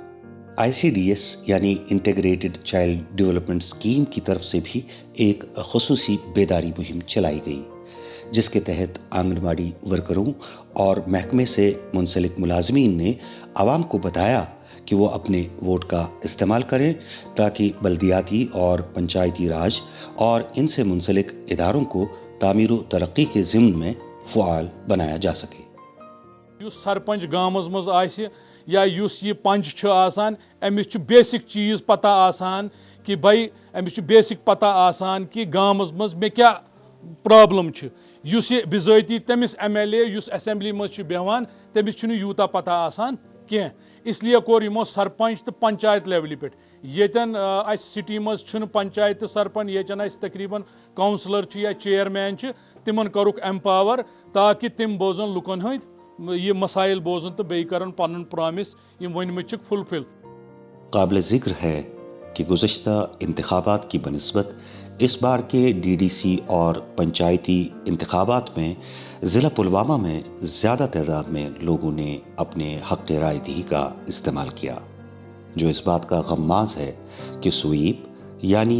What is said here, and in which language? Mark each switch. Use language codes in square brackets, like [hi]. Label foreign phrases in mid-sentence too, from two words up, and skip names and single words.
[ur] آئی سی ڈی ایس یعنی [en] integrated child development scheme [ur] کی طرف سے بھی ایک خصوصی بیداری مہم چلائی گئی جس کے تحت آنگن واڑی ورکروں اور محکمے سے منسلک ملازمین نے عوام کو بتایا کہ وہ اپنے ووٹ کا استعمال کریں تاکہ بلدیاتی اور پنچایتی راج اور ان سے منسلک اداروں کو تعمیر و ترقی کے ضمن میں فعال بنایا جا سکے۔ [ks] یس سرپنچ گامس مز آسہِ یا یس یہ پنچ چھ آسان امس چھ بیسک چیز پتہ آسان کہ بھائی امس چھ بیسک پتہ آسان کہ گامس مز مے کیا پرابلم چھ۔ یس یہ بذاتی تمس ایم ایل اے یس اسمبلی مز چھ بیہوان تمس چھنہ یوتا پتہ آسان کینٛہہ، اس لیے کوٚر یمو سرپنچ تہٕ پنچایت لیولہِ پٮ۪ٹھ ییٚتٮ۪ن اسہِ سٹی منٛز چھُنہٕ پنچایت تہٕ سرپنچ ییٚتٮ۪ن اسہِ تقریباً کاؤنسلر چھِ یا چیئرمین چھِ تِمن کوٚرُکھ ایمپاور تاکہ تِم بوزن لُکن ہٕنٛدۍ یہ مسائل بوزن تو بیٚیہِ کرن پنُن پرامس یم ؤنمٕتۍ چھِکھ فلفل۔ [ur] قابل ذکر ہے کہ گزشتہ انتخابات کی بنسبت اس بار کے ڈی ڈی سی اور پنچایتی انتخابات میں ضلع پلوامہ میں زیادہ تعداد میں لوگوں نے اپنے حق رائے دہی کا استعمال کیا، جو اس بات کا غماز ہے کہ سویپ یعنی